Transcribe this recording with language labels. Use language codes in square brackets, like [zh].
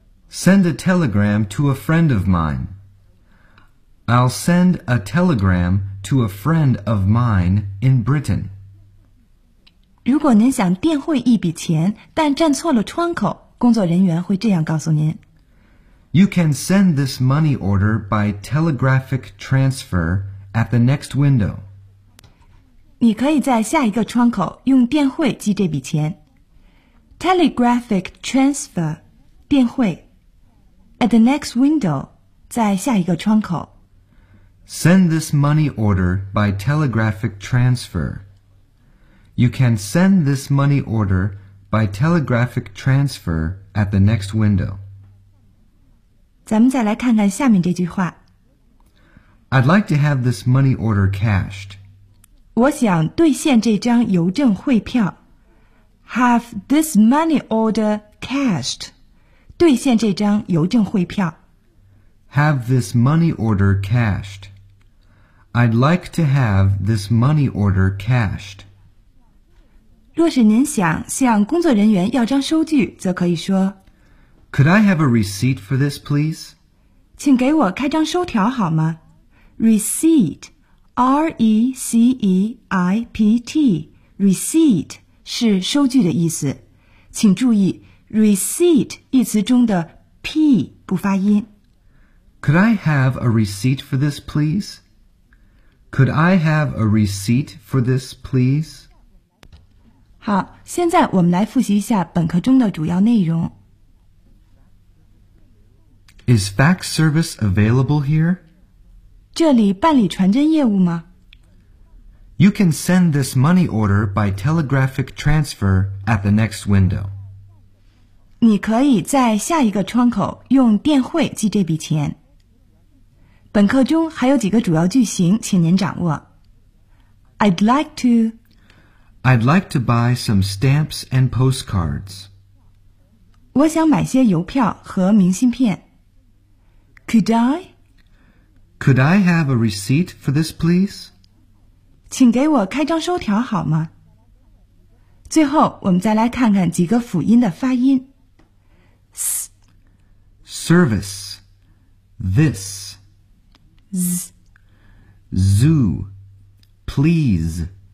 [en] Send a telegram to a friend of mine. I'll send a telegram to a friend of mine in Britain. [zh] 如果您想电汇一笔钱，但站错了窗口，工作人员会这样告诉您。 [en] You can send this money order by telegraphic transfer at the next window. [zh] 你可以在下一个窗口用电汇寄这笔钱。 [en] Telegraphic transfer, [zh] 电汇。 [en] At the next window, [zh] 在下一个窗口。 [en] Send this money order by telegraphic transfer. You can send this money order by telegraphic transfer at the next window. [zh] 咱们再来看看下面这句话。 [en] I'd like to have this money order cashed. [zh] 我想兑现这张邮政汇票。 [en] Have this money order cashed. [zh] 兑现这张邮政汇票。 [en] Have this money order cashed. I'd like to have this money order cashed. [zh] 若是您想向工作人员要张收据，则可以说 [en] Could I have a receipt for this, please? [zh] 请给我开张收条好吗？Receipt, R-E-C-E-I-P-T, receipt 是收据的意思。请注意 receipt 一词中的 P 不发音。 [en] Could I have a receipt for this, please? Could I have a receipt for this, please? [zh] 好，现在我们来复习一下本课中的主要内容。 [en] Is fax service available here? [zh] 这里办理传真业务吗？ [en] You can send this money order by telegraphic transfer at the next window. [zh] 你可以在下一个窗口用电汇寄这笔钱。本课中还有几个主要句型，请您掌握。 [en] I'd like to. I'd like to buy some stamps and postcards. [zh] 我想买些邮票和明信片。 [en] Could I? Could I have a receipt for this, please? [zh] 请给我开张收条好吗？最后，我们再来看看几个辅音的发音。 [en] Service. This. Z. Zoo. Please.